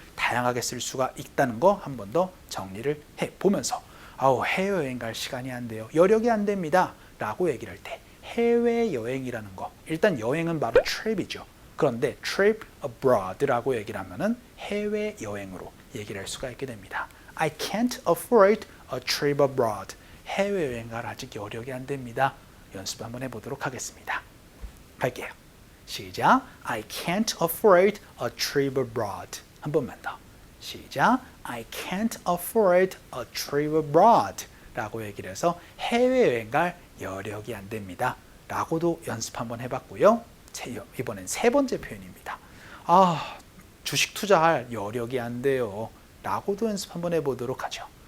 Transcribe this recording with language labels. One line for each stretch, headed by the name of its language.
Korean: 다양하게 쓸 수가 있다는 거 한 번 더 정리를 해보면서 해외여행 갈 시간이 안 돼요, 여력이 안 됩니다 라고 얘기를 할 때 해외여행이라는 거, 일단 여행은 바로 trip이죠. 그런데 trip abroad라고 얘기를 하면은 해외여행으로 얘기를 할 수가 있게 됩니다.
English: I can't afford a trip abroad.
Korean: 해외여행 갈 아직 여력이 안 됩니다. 연습 한번 해보도록 하겠습니다. 갈게요. 시작.
English: I can't afford a trip abroad.
Korean: 한 번만 더. 시작.
English: I can't afford a trip abroad
Korean: 라고 얘기를 해서 해외여행 갈 여력이 안 됩니다 라고도 연습 한번 해봤고요. 이번엔 세 번째 표현입니다. 주식 투자할 여력이 안 돼요 라고도 연습 한번 해보도록 하죠.